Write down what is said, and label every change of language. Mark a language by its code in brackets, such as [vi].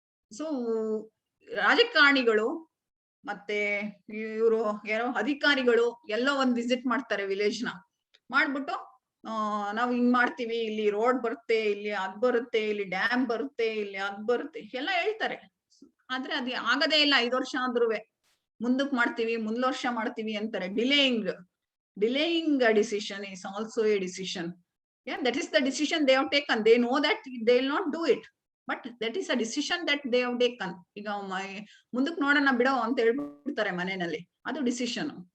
[kn] So ರಾಜಕಾರಣಿಗಳು ಮತ್ತೆ ಇವರು ಯಾರೋ ಅಧಿಕಾರಿಗಳು ಎಲ್ಲೋ ಒಂದ್ ವಿಸಿಟ್ ಮಾಡ್ತಾರೆ ವಿಲೇಜ್ ನ. ಮಾಡ್ಬಿಟ್ಟು ನಾವ್ ಹಿಂಗ್ ಮಾಡ್ತೀವಿ, ಇಲ್ಲಿ ರೋಡ್ ಬರುತ್ತೆ, ಇಲ್ಲಿ ಅದ್ ಬರುತ್ತೆ, ಇಲ್ಲಿ ಡ್ಯಾಮ್ ಬರುತ್ತೆ, ಇಲ್ಲಿ ಅದ್ ಬರುತ್ತೆ ಎಲ್ಲ ಹೇಳ್ತಾರೆ. ಆದ್ರೆ ಅದು ಆಗದೇ ಇಲ್ಲ. 5 ವರ್ಷ ಆದ್ರುವೆ ಮುಂದಕ್ ಮಾಡ್ತೀವಿ, ಮುಂದ್ ವರ್ಷ ಮಾಡ್ತೀವಿ ಅಂತಾರೆ. [en] Delaying a decision is also a decision. Yeah, that is the decision they have taken. They know that they will not do it, but that is a decision that they have taken. [kn] ಈಗ ಮುಂದಕ್ ನೋಡೋಣ ಬಿಡೋ ಅಂತ ಹೇಳ್ಬಿಡ್ತಾರೆ ಮನೆಯಲ್ಲಿ, ಅದು decision.